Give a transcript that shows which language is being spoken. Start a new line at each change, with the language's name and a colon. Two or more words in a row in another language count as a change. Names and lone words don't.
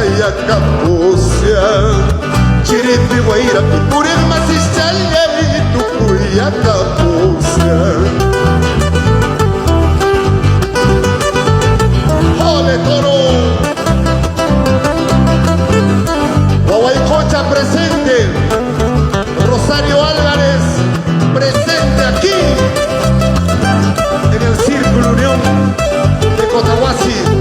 Quechua: Tukuyacapusia, Chiripi Guaira, Pipuril Masisaya y Tukuyacapusia.
Spanish: ¡Ole, toro! Guaguaycocha presente, Rosario Álvarez presente aquí en el Círculo Unión de Cotahuasi.